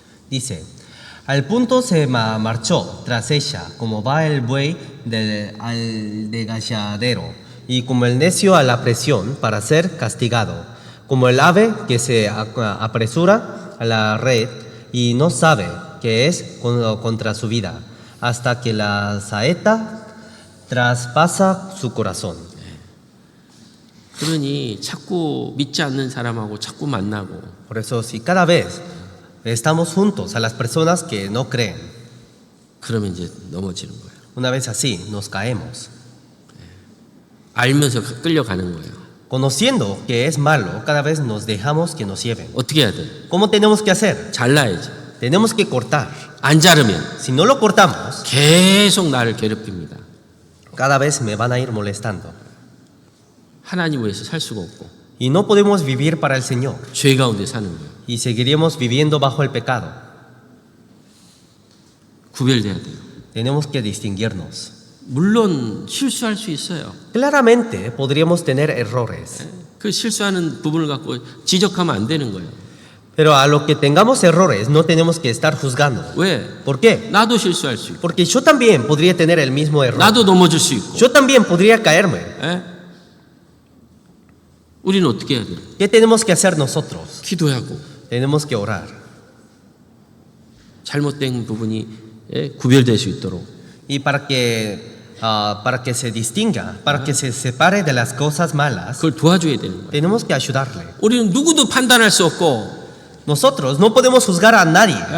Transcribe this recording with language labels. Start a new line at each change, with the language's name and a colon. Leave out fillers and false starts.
Spanish: Dice, al punto se marchó tras ella, como va el buey al degalladero, y como el necio a la presión para ser castigado, como el ave que se apresura a la red y no sabe que es contra su vida, hasta que la saeta traspasa su corazón.
Korean: 그러니 자꾸 믿지 않는 사람하고 자꾸 만나고
Spanish: Por eso, si cada vez estamos juntos a las personas que no creen,
Korean: 그러면 이제 넘어지는 거예요.
Spanish: una vez así nos caemos.
Korean: 알면서 끌려가는 거예요.
Spanish: Conociendo que es malo, cada vez nos dejamos que nos lleven.
Korean: 어떻게 해야 돼?
Spanish: ¿Cómo tenemos que hacer?
Korean: 잘라야지.
Spanish: Tenemos que cortar.
Korean: 안 자르면
Spanish: Si no lo cortamos,
Korean: 계속 나를 괴롭힙니다.
Spanish: cada vez me van a ir molestando.
Korean: 하나님 위해서 살 수가 없고
Spanish: Y no podemos vivir para el Señor.
Korean: 죄 가운데 사는 거예요.
Spanish: Y seguiremos viviendo bajo el pecado.
Korean: 구별돼야 돼요.
Spanish: Tenemos que distinguirnos.
Korean: 물론 실수할 수 있어요.
Spanish: Claramente podríamos tener errores.
Korean: 그 실수하는 부분을 갖고 지적하면 안 되는 거예요.
Spanish: Pero a lo que tengamos errores no tenemos que estar juzgando.
Korean: 왜?
Spanish: ¿Por qué?
Korean: 나도 실수할 수 있고
Spanish: Porque yo también podría tener el mismo error.
Korean: 나도 넘어질 수 있고
Spanish: Yo también podría caerme.
Korean: 에? 우리는 어떻게 해야 돼요?
Spanish: ¿Qué tenemos que hacer nosotros?
Korean: 기도하고
Spanish: Tenemos que orar.
Korean: 잘못된 부분이 구별될 수 있도록
Spanish: Y para que se distinga, para que se separe de las cosas malas,
Korean: 그걸 도와줘야 되는 거예요.
Spanish: tenemos que ayudarle.
Korean: 우리는 누구도 판단할 수 없고
Spanish: Nosotros no podemos juzgar a nadie.